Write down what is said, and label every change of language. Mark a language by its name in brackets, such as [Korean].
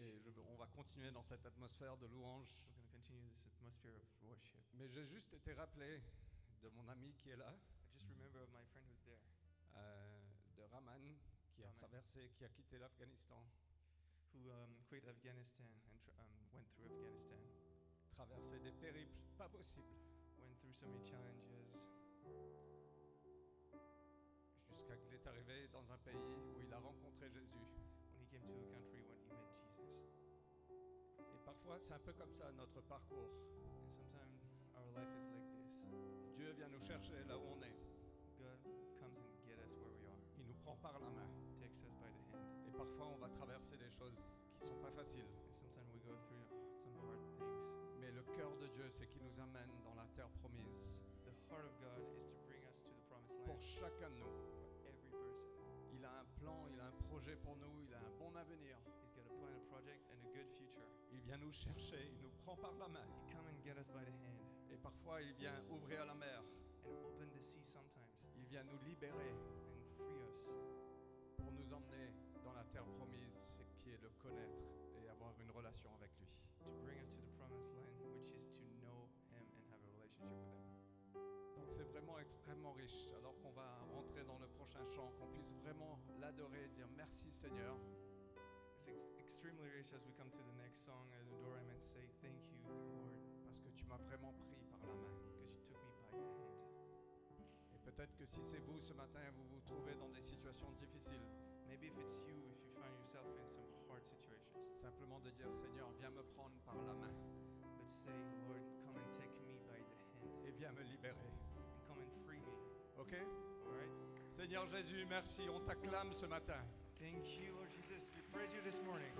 [French] Et on va continuer dans cette atmosphère de louange. [English] We're going to continue this atmosphere of worship. [French] Mais j'ai juste été rappelé de mon ami qui est là, [English] I just remember of my friend who's there, [French] de Raman, qui a [English] Raman. [French] traversé, qui a quitté l'Afghanistan, [English] who quit Afghanistan and went through Afghanistan, [French] traversé des périples pas possibles, [English] went through so many challenges, [French] jusqu'à qu'il est arrivé dans un pays où il a rencontré Jésus. [English] when he came to a country when he met Jesus. [French] Et parfois, c'est un peu comme ça notre parcours. [English] And sometimes our life is like this. [French] Dieu vient nous chercher là où on est. [English] God comes and get us where we are, [French] Il nous prend par la main. [English] takes us by the hand. [French] Et parfois, on va traverser des choses qui ne sont pas faciles. [English] And sometimes we go through some hard things. [French] Mais le cœur de Dieu, c'est qu'il nous amène dans la terre promise. [English] The heart of God is to bring us to the promised [French] Pour [English] land [French] chacun de nous. [English] for every person. [French] Il a un plan, il a un projet pour nous, il a un bon avenir. [English] He's got a plan, a project, and a good future. [French] Il vient nous chercher, il nous prend par la main. [English] He come and get us by the hand [French] Et parfois, il vient ouvrir la mer. [English] and open the sea sometimes [French] Il vient nous libérer [English] and free us [French] pour nous emmener dans la terre promise, qui est le connaître et avoir une relation avec lui. [English] to bring us to the promised land, which is to know Him and have a relationship with Him. [French] Donc c'est vraiment extrêmement riche. Alors qu'on va rentrer dans le prochain chant, qu'on puisse vraiment l'adorer et dire merci Seigneur. [English] It's extremely rich as we come to the next song and adore Him and say, "Thank you, Lord, [French] Parce que tu m'as vraiment pris par la main. [English] because you took me by the hand." [French] Et peut-être que si c'est vous ce matin, vous vous trouvez dans des situations difficiles, [English] Maybe if it's you, if you find yourself in some hard situations, [French] simplement de dire Seigneur, viens me prendre par la main [English] but say, "Lord, come and take me by the hand [French] et viens me libérer. [English] and come and free me." [French] Ok? [English] All right? [French] Seigneur Jésus, merci, on t'acclame ce matin. [English] Thank you, Lord Jesus. We praise you this morning.